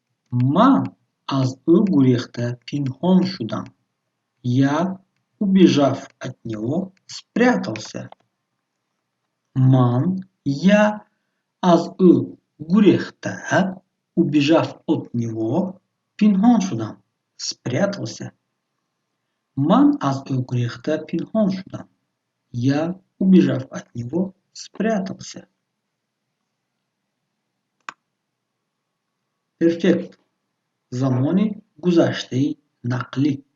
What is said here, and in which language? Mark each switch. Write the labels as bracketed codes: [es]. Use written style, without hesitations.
[tg] Ман аз гурехта пинхон шудам. [ru] Я, убежав от него, спрятался. [tg] Ман, [ru] я, [tg] аз гурехта, [ru] убежав от него, [tg] пинхон шудам, [ru] спрятался. [tg] Ман аз гурехта пинхон шудам. [ru] Я, убежав от него, спрятался. [tg] Перфект. Замони гузаштеи накли.